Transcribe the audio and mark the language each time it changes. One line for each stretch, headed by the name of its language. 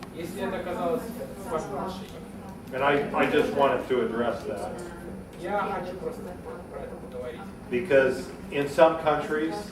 Russian: если это оказалось в вашей машине.
English: And I just wanted to address that
Russian: Я хочу просто про это поговорить.
English: because in some countries,